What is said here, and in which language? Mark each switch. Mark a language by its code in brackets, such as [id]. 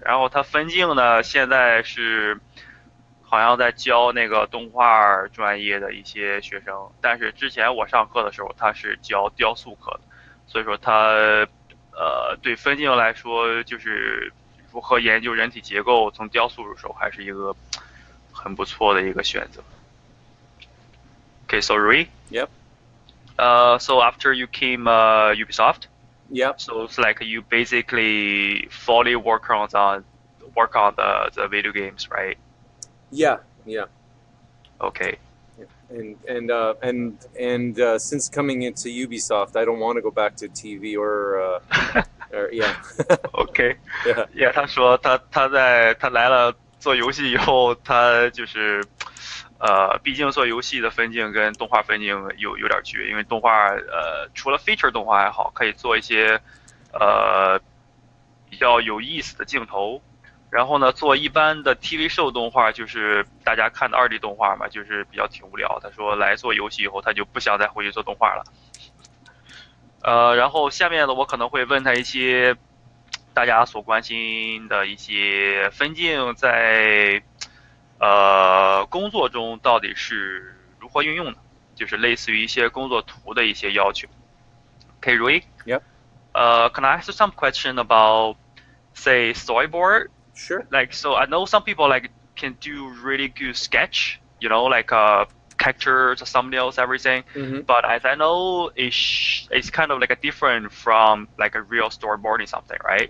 [zh] 然后他分镜呢，现在是好像在教那个动画专业的一些学生，但是之前我上课的时候他是教雕塑课的，所以说他对分镜来说就是如何研究人体结构，从雕塑入手，还是一个很不错的一个选择。 [en] Okay, so Rui. Yep. So after you came Ubisoft, Yep. so it's like you basically fully work on the video games, right? Yeah. Yeah. Okay. Yeah. and since coming into Ubisoft, I don't want to go back to TV or yeah. OK， Yeah. [zh] yeah， 他说他来了做游戏以后，他就是毕竟做游戏的分镜跟动画分镜有点区别，因为动画除了 feature 动画还好，可以做一些比较有意思的镜头。然后呢，做一般的 TV show 动画，就是大家看的2D 动画嘛，就是比较挺无聊。他说来做游戏以后，他就不想再回去做动画了。然后下面呢，我可能会问他一些大家所关心的一些分镜在工作中到底是如何运用的，就是类似于一些工作图的一些要求。 [en] Okay, Rui? Yep. Can I ask you some question about, say, storyboard? Sure. Like, so I know some people like can do really good sketch, you know, like characters, thumbnails, everything. Mm-hmm. But as I know, it's kind of like a different from like a real storyboarding something, right?